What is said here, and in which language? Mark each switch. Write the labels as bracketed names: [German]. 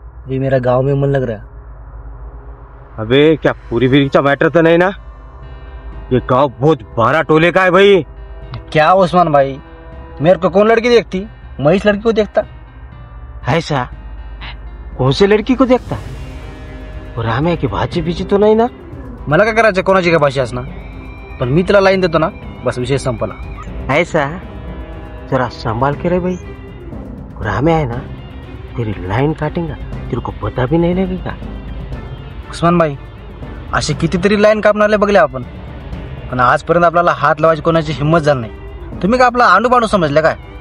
[Hindi] ये मेरा गांव में मन लग रहा है. अबे क्या पूरी फिरी का मैटर तो नहीं ना? ये गांव बहुत 12 टोले का है भाई. क्या उस्मान भाई, मेरे को कौन लड़की देखती? मैं इस लड़की को देखता. ऐसा कौन सी लड़की को देखता? राम्या की भाची बिची तो [Marathi] नाही ना? मला काय करायचं कोणाची काय भाषा असणार, पण मी तिला लाईन देतो ना, बस विषय संपला. [Hindi] ऐसा जरा संभाल के रे भाई. राम्या है ना तेरी लाईन काटेगा, तेरे को पता भी नहीं लगेगा. [Marathi] उस्मान भाई असे कितीतरी लाईन कापणारे बघले आपण, पण आजपर्यंत आपल्याला हात लावायची कोणाची हिंमत झाली नाही. तुम्ही का आपला आंडू समजले काय?